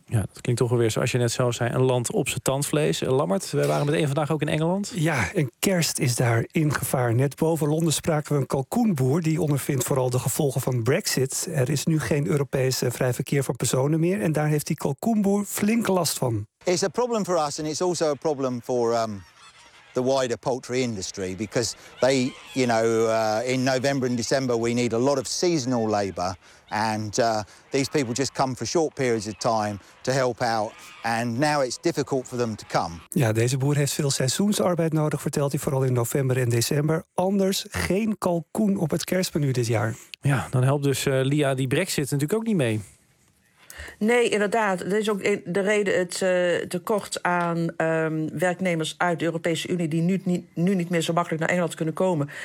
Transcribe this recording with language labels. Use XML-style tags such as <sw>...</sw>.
<nl>Ja, dat klinkt toch alweer, zoals je net zelf zei, een land op zijn tandvlees. Lammert, wij waren meteen vandaag ook in Engeland. Ja, en kerst is daar in gevaar. Net boven Londen spraken we een kalkoenboer die ondervindt vooral de gevolgen van Brexit. Er is nu geen Europese vrij verkeer van personen meer en daar heeft die kalkoenboer flink last van.</nl> <en>It's a problem for us, and it's also a problem for the wider poultry industry, because they, you know, in November and December we need a lot of seasonal labour, and these people just come for short periods of time to help out, and now it's difficult for them to come.</en> <nl>Ja, deze boer heeft veel seizoensarbeid nodig, vertelt hij, vooral in november en december. Anders geen kalkoen op het kerstmenu dit jaar. Ja, dan helpt dus Lia die Brexit natuurlijk ook niet mee. Nee, inderdaad. Dat is ook de reden, het tekort aan werknemers uit de Europese Unie die nu niet meer zo makkelijk naar Engeland kunnen komen.</nl>